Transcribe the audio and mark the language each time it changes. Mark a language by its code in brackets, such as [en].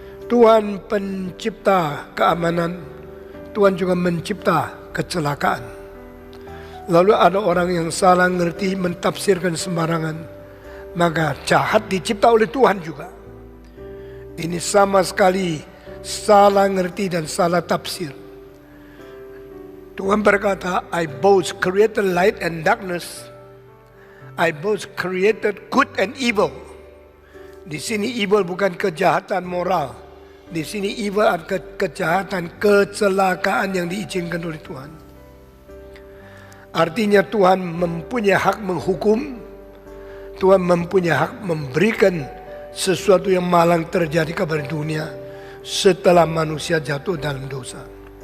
[id] Tuhan pencipta keamanan, Tuhan juga mencipta kecelakaan. Lalu ada orang yang salah ngerti mentafsirkan sembarangan, maka jahat dicipta oleh Tuhan juga. Ini sama sekali salah ngerti dan salah tafsir. Tuhan berkata, [en] I both created light and darkness. I both created good and evil. [id] Di sini evil bukan kejahatan moral. Di sini evil adalah kejahatan, kecelakaan yang diizinkan oleh Tuhan. Artinya Tuhan mempunyai hak menghukum. Tuhan mempunyai hak memberikan sesuatu yang malang terjadi kepada dunia setelah manusia jatuh dalam dosa.